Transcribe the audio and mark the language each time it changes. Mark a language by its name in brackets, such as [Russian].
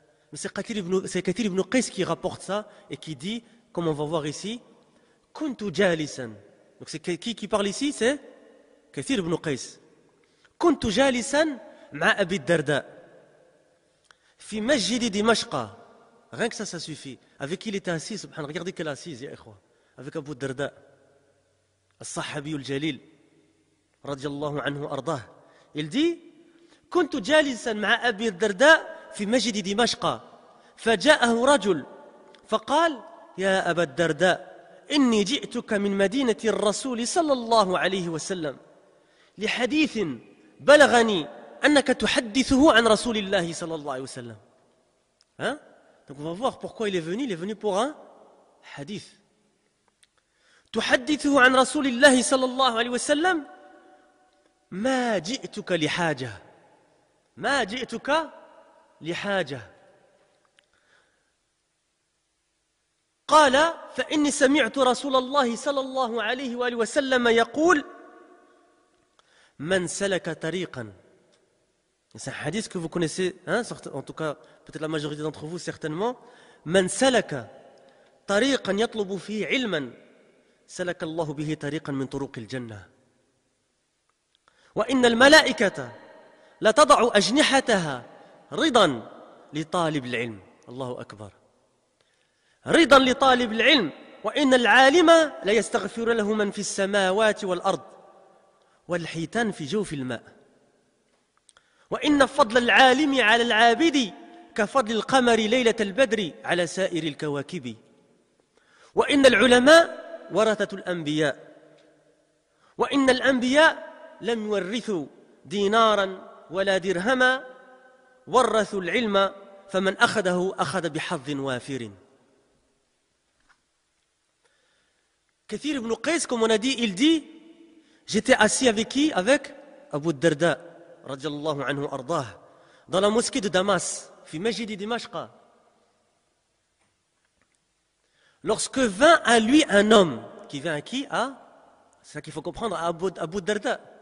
[French] Mais c'est Kathir ibn Qais qui rapporte ça et qui dit, comme on va voir ici, [Arabic] Kuntu jalisan. [French] Donc c'est qui parle ici? C'est Kathir ibn Qais. [Arabic] Kuntu jalisan ma Abi Darda. Fi masjid Dimashqa. [French] Rien que ça suffit. Avec qui il était assis, subhanallah. Regardez quelle assise, ya ikhwa. Avec Abu Darda. [Arabic] الصحابي الجليل رضي الله عنه أرضاه. [French] Il dit [Arabic] كنت جالسا مع أبي الدرداء في مسجد دمشق فجاءه رجل فقال يا أبا الدرداء إني جئتك من مدينة الرسول صلى الله عليه وسلم لحديث بلغني أنك تحدثه عن رسول الله صلى الله عليه وسلم. [French] Donc on va voir pourquoi il est venu pour un hadith. [Arabic] تحدثه عن رسول الله صلى الله عليه وسلم ما جئتك لحاجة ما جئتك لحاجة قال فإني سمعت رسول الله صلى الله عليه وآله وسلم يقول من سلك طريقا. [French] C'est un hadith que vous connaissez, en tout cas peut-être la majorité d'entre vous certainement. [Arabic] من سلك طريقا يطلب فيه علما سلك الله به طريقا من طرق الجنة وإن الملائكة لتضع أجنحتها رضا لطالب العلم. الله أكبر. رضا لطالب العلم وإن العالم ليستغفر له من في السماوات والأرض والحيتان في جوف الماء وإن فضل العالم على العابد كفضل القمر ليلة البدر على سائر الكواكب وإن العلماء ورثة الأنبياء وإن الأنبياء لم يورثوا دينارا ولا درهما ورثوا العلم فمن أخذه أخذ بحظ وافر. [French] Kathir ibn Qais, comme on a dit, il dit, j'étais assis avec qui? Avec Abu Darda, radiallahu anhu ardah, dans la mosquée de Damas, [Arabic] fi Majidi Dimashqa. [French] Lorsque vint à lui un homme, qui vint à qui? C'est ça qu'il faut comprendre, à Abu Darda.